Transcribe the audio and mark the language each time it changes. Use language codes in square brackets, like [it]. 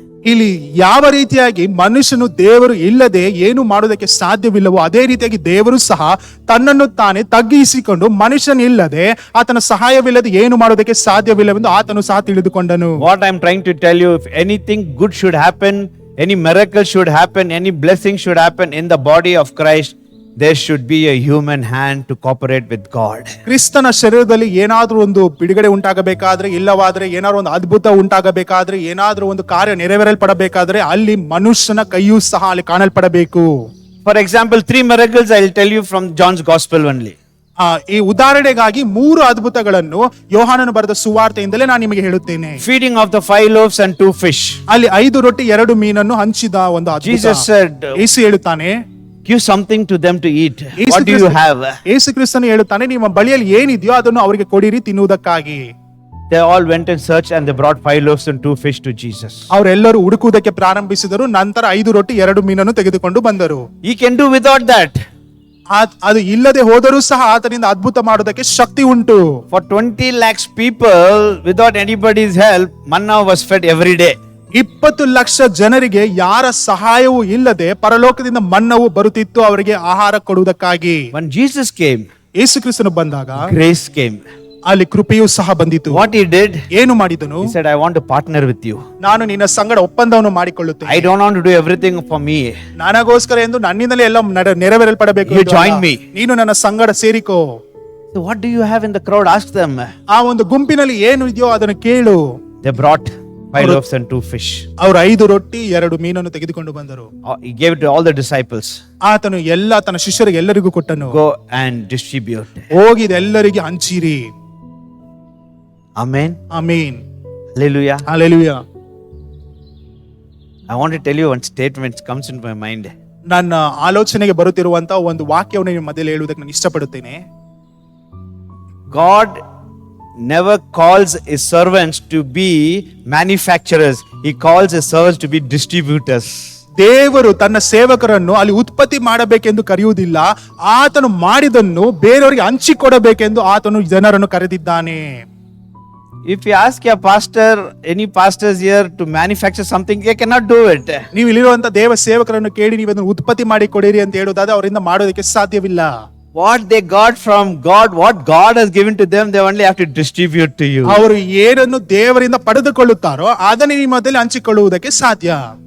[kn] ಇಲ್ಲಿ ಯಾವ ರೀತಿಯಾಗಿ ಮನುಷ್ಯನು ದೇವರು ಇಲ್ಲದೆ ಏನು ಮಾಡೋದಕ್ಕೆ ಸಾಧ್ಯವಿಲ್ಲವೋ ಅದೇ ರೀತಿಯಾಗಿ ದೇವರು ಸಹ ತನ್ನನ್ನು ತಾನೇ ತಗ್ಗಿಸಿಕೊಂಡು ಮನುಷ್ಯನಿಲ್ಲದೆ ಆತನ ಸಹಾಯವಿಲ್ಲದೆ ಏನು ಮಾಡೋದಕ್ಕೆ ಸಾಧ್ಯವಿಲ್ಲವೆಂದು ಆತನು ಸಹ ತಿಳಿದುಕೊಂಡನು. [en] What I am trying to tell you, if anything good should happen, any miracle should happen, any blessing should happen in the body of Christ, there should be a human hand to cooperate with God. [kn] ಕ್ರಿಸ್ತನ ಶರೀರದಲ್ಲಿ ಏನಾದ್ರೂ ಒಂದು ಬಿಡುಗಡೆ ಉಂಟಾಗಬೇಕಾದ್ರೆ, ಇಲ್ಲವಾದ್ರೆ ಏನಾದ್ರೂ ಒಂದು ಅದ್ಭುತ ಉಂಟಾಗಬೇಕಾದ್ರೆ, ಏನಾದ್ರೂ ಒಂದು ಕಾರ್ಯ ನೆರವೇರಲ್ಪಡಬೇಕಾದ್ರೆ ಅಲ್ಲಿ ಮನುಷ್ಯನ ಕೈಯೂ ಸಹ ಅಲ್ಲಿ ಕಾಣಲ್ಪಡಬೇಕು. [en] For example, 3 miracles I will tell you from John's Gospel only. [kn] ಈ ಉದಾಹರಣೆಗಾಗಿ 3 ಅದ್ಭುತಗಳನ್ನು ಯೋಹಾನನು ಬರೆದ ಸುವಾರ್ತೆಯಿಂದಲೇ ನಾನು ನಿಮಗೆ ಹೇಳುತ್ತೇನೆ. [en] Feeding of the 5 loaves and 2 fish. [kn] ಅಲ್ಲಿ 5 ರೊಟ್ಟಿ 2 ಮೀನನ್ನು ಹಂಚಿದ ಒಂದು ಅದ್ಭುತ. [en] Jesus said, [kn] ಯೇಸು ಹೇಳುತ್ತಾನೆ, [en] give something to them to eat. What do you have? [kn] ಯೇಸು ಕ್ರಿಸ್ತನು ಹೇಳುತ್ತಾನೆ, ನಿಮ್ಮ ಬಳಿಯಲ್ಲಿ ಏನಿದೆಯೋ ಅದನ್ನು ಅವರಿಗೆ ಕೊಡಿರಿ ತಿನ್ನುವುದಕ್ಕಾಗಿ. [en] They all went and searched and they brought 5 loaves and 2 fish to Jesus. [kn] ಅವರೆಲ್ಲರೂ ಹುಡುಕುವುದಕ್ಕೆ ಪ್ರಾರಂಭಿಸಿದರು. ನಂತರ 5 ರೊಟ್ಟಿ 2 ಮೀನನ್ನು ತೆಗೆದುಕೊಂಡು ಬಂದರು. [en] He can do without that. [kn] ಅದು ಇಲ್ಲದೆ ಹೋದರೂ ಸಹ ಆತನಿಂದ ಅದ್ಭುತ ಮಾಡೋದಕ್ಕೆ ಶಕ್ತಿ ಉಂಟು. [en] For 20 lakhs people, without anybody's help, manna was fed every day. [kn] 20 lakh ಜನರಿಗೆ ಯಾರ ಸಹಾಯವೂ ಇಲ್ಲದೆ ಪರಲೋಕದಿಂದ ಮನ್ನವು ಬರುತ್ತಿತ್ತು ಅವರಿಗೆ ಆಹಾರ ಕೊಡುವುದಕ್ಕಾಗಿ. [en] When Jesus came, [kn] ಯೇಸು ಕ್ರಿಸ್ತನು ಬಂದಾಗ [en] grace came. [kn] ಅಲ್ಲಿ ಕೃಪೆಯೂ ಸಹ ಬಂದಿತು. [en] What he did, [kn] ಏನು ಮಾಡಿದನು? [en] he said, I want to partner with you. [kn] ನಾನು ನಿನ್ನ ಸಂಗಡ ಒಪ್ಪಂದವನ್ನು ಮಾಡಿಕೊಳ್ಳುತ್ತೇನೆ. [en] I don't want to do everything for me. [kn] ನನಗೋಸ್ಕರ ಎಂದು ನನ್ನಿಂದಲೇ ಎಲ್ಲ ನೆರವೇರಲ್ಪಡಬೇಕು. [en] You join me. [kn] ನೀನು ನನ್ನ ಸಂಗಡ ಸೇರಿಕೋ. [en] So what do you have in the crowd? Ask them. [kn] ಆ ಒಂದು ಗುಂಪಿನಲ್ಲಿ ಏನು ಇದೆಯೋ ಅದನ್ನು ಕೇಳು. [en] They brought 5 loaves and 2 fish. [kn] ಅವರು 5 ರೊಟ್ಟಿ 2 ಮೀನನ್ನು ತೆಗೆದುಕೊಂಡು ಬಂದರು. [en] He gave it to all the disciples. [kn] ಆತನು ತನ್ನ ಶಿಷ್ಯರಿಗೆ ಎಲ್ಲರಿಗೂ ಕೊಟ್ಟನು. [en] Go and distribute. [kn] ಹೋಗಿ ಇದೆಲ್ಲರಿಗೆ ಹಂಚಿರಿ. [en] Amen. [kn] Amen. [en] Hallelujah. [kn] Hallelujah. [en] I want to tell you one statement comes into my mind. [kn] ನನ್ನ ಆಲೋಚನೆಗೆ ಬರುತ್ತಿರುವಂತ ಒಂದು ವಾಕ್ಯವನ್ನು ನಿಮ್ಮ ಮಧ್ಯದಲ್ಲಿ ಹೇಳುವುದಕ್ಕೆ ನಾನು ಇಷ್ಟಪಡುತ್ತೇನೆ. [en] God never calls his servants to be manufacturers. He calls his servants to be distributors. [kn] ದೇವರು ತನ್ನ ಸೇವಕರನ್ನು ಅಲ್ಲಿ ಉತ್ಪತ್ತಿ ಮಾಡಬೇಕೆಂದು ಕರೆಯುವುದಿಲ್ಲ. ಆತನು ಮಾಡಿದನ್ನು ಬೇರೆಯವರಿಗೆ ಹಂಚಿಕೊಡಬೇಕೆಂದು ಆತನು ಜನರನ್ನು ಕರೆದಿದ್ದಾನೆ. [en] If you ask your pastor, any pastors here to manufacture something, they cannot do it. [kn] ನೀವು ಇಲ್ಲಿರುವಂತ ದೇವ ಸೇವಕರನ್ನು ಕೇಳಿ ನೀವು ಅದನ್ನು ಉತ್ಪತ್ತಿ ಮಾಡಿ ಕೊಡಿರಿ ಅಂತ ಹೇಳುವುದಾದ್ರೆ ಅವರಿಂದ ಮಾಡೋದಕ್ಕೆ ಸಾಧ್ಯವಿಲ್ಲ. [en] What they got from God, what God has given to them, they only have to distribute to you. [kn] ಅವರು ಏನನ್ನು ದೇವರಿಂದ ಪಡೆದುಕೊಳ್ಳುತ್ತಾರೋ ಅದನ್ನು ನಿಮ್ಮ ಮಧ್ಯದಲ್ಲಿ ಹಂಚಿಕೊಳ್ಳುವುದಕ್ಕೆ ಸಾಧ್ಯ.